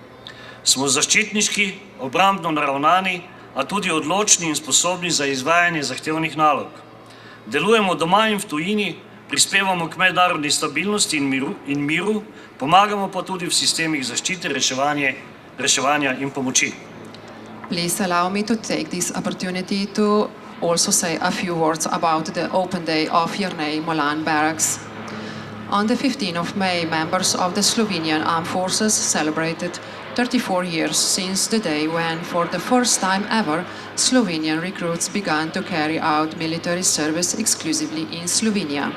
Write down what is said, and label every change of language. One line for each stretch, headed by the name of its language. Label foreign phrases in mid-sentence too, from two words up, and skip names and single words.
Slovenian: Smo zaščitniški, obrambno naravnani, a tudi odločni in sposobni za izvajanje zahtevnih nalog. Delujemo doma in v tujini, prispevamo k mednarodni stabilnosti in miru, pomagamo pa tudi v sistemih zaščite, reševanja in pomoči.
English: Please allow me to take this opportunity to also say a few words about the open day of Jernej Molan Barracks. On the 15th of May, members of the Slovenian Armed Forces celebrated 34 years since the day when, for the first time ever, Slovenian recruits began to carry out military service exclusively in Slovenia.